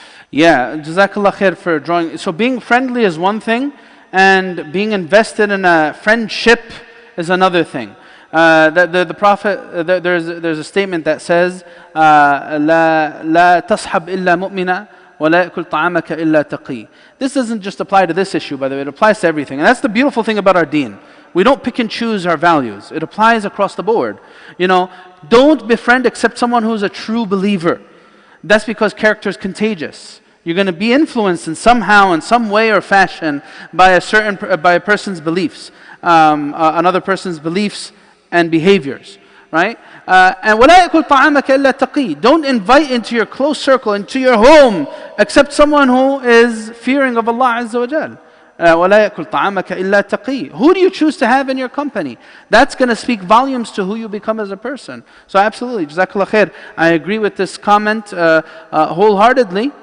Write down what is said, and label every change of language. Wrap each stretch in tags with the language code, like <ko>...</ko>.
<en>Yeah, Jazakallah khair for drawing. So being friendly is one thing, and being invested in a friendship is another thing. The Prophet, there's a statement that says,</en> <ar>لا تصحب إلا مؤمنا ولا يأكل طعامك إلا تقي.</ar> <en>This doesn't just apply to this issue, by the way, it applies to everything. And that's the beautiful thing about our deen. We don't pick and choose our values. It applies across the board. Don't befriend except someone who's a true believer. That's because character is contagious. You're going to be influenced in somehow, in some way or fashion, by a person's beliefs, another person's beliefs and behaviors, right?</en> <ar>And وَلَا يَأْكُلْ طَعَامَكَ إِلَّا تَقِي.</ar> <en>Don't invite into your close circle, into your home, except someone who is fearing of Allah Azza wa Jal.</en> <ar>وَلَا يَأْكُلْ طَعَامَكَ إِلَّا تَقِي.</ar> <en>Who do you choose to have in your company? That's going to speak volumes to who you become as a person. So absolutely, Jazakallah khair. I agree with this comment wholeheartedly.</en>